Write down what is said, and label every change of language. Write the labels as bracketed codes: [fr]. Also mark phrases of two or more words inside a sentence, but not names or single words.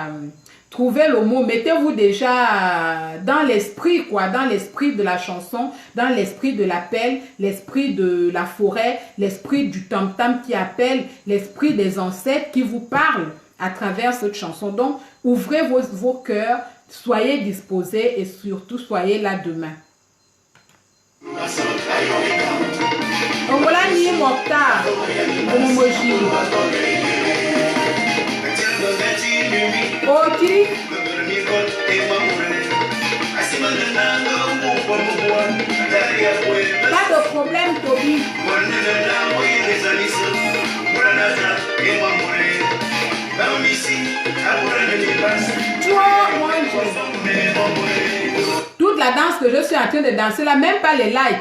[fr] Trouvez le mot, mettez-vous déjà dans l'esprit, quoi, dans l'esprit de la chanson, dans l'esprit de l'appel, l'esprit de la forêt, l'esprit du tam-tam qui appelle, l'esprit des ancêtres qui vous parlent à travers cette chanson. Donc, ouvrez vos cœurs, soyez disposés et surtout soyez là demain. Ongola ni Mokhtar, Omomoji. Okiri. Pas de problème, Toby. Toute la danse que je suis en train de danser là, même pas les likes.